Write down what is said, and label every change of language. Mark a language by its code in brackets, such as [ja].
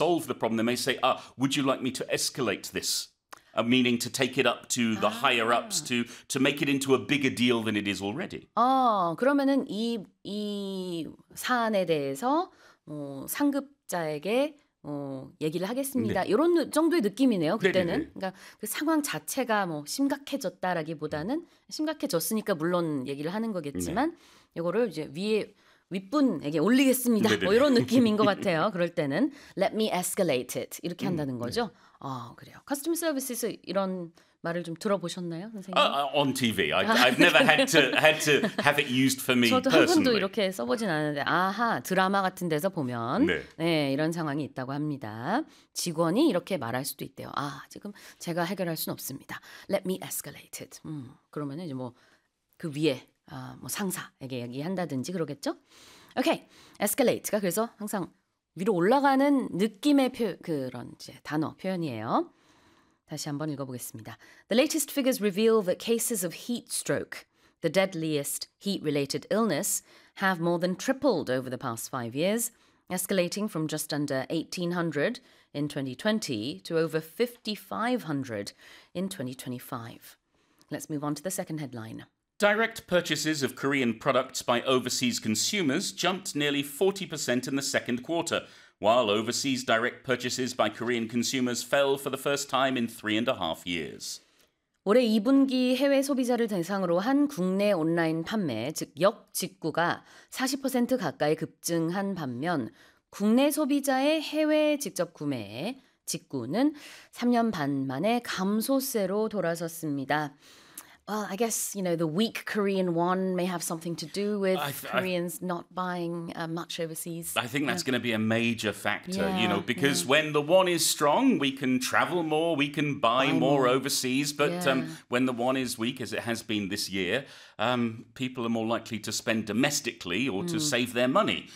[en] solve the problem. They may say, ah, would you like me to escalate this? Meaning to take it up to the higher ups to make it into a bigger deal than it is already. [ko] 그러면은 이 사안에 대해서 상급자에게 얘기를 하겠습니다. 네. 이런 정도의 느낌이네요. 그때는 네, 네, 네. 그러니까 그 상황 자체가 뭐 심각해졌다라기보다는 심각해졌으니까 물론 얘기를 하는 거겠지만 네. 이거를 이제 위에 윗분에게 올리겠습니다. 네, 네, 네. 뭐 이런 느낌인 것 같아요. 그럴 때는 [en] let me escalate it [ko] 이렇게 한다는 거죠. 네. 아, 그래요. [en] Customer services [ko] 이런 말을 좀 들어보셨나요, 선생님? [en] On TV. I've never had to have it used for me [ko] 저도 [en] personally. [ko] 저도 한 번도 이렇게 써보진 않은데 아하, 드라마 같은 데서 보면 네. 네, 이런 상황이 있다고 합니다. 직원이 이렇게 말할 수도 있대요. 아, 지금 제가 해결할 수는 없습니다. [en] Let me escalate it. [ko] 그러면 이제 뭐 그 위에 뭐 상사에게 얘기한다든지 그러겠죠? Okay, escalate가 그래서 항상 위로 올라가는 느낌의 그런 이제 단어 표현이에요. 다시 한번 읽어보겠습니다. [en] The latest figures reveal that cases of heat stroke, the deadliest heat-related illness, have more than tripled over the past 5 years, escalating from just under 1,800 in 2020 to over 5,500 in 2025. Let's move on to the second headline. Direct purchases of Korean products by overseas consumers jumped nearly 40% in the second quarter, while overseas direct purchases by Korean consumers fell for the first time in 3.5 years. [ko] 올해 2분기 해외 소비자를 대상으로 한 국내 온라인 판매, 즉 역직구가 40% 가까이 급증한 반면 국내 소비자의 해외 직접 구매에 직구는 3년 반 만에 감소세로 돌아섰습니다. [en] Well, I guess, you know, the weak Korean won may have something to do with Koreans not buying much overseas. I think that's going to be a major factor, yeah, you know, because yeah. when the won is strong, we can travel more, we can buy more overseas. But yeah. When the won is weak, as it has been this year, people are more likely to spend domestically or to save their money.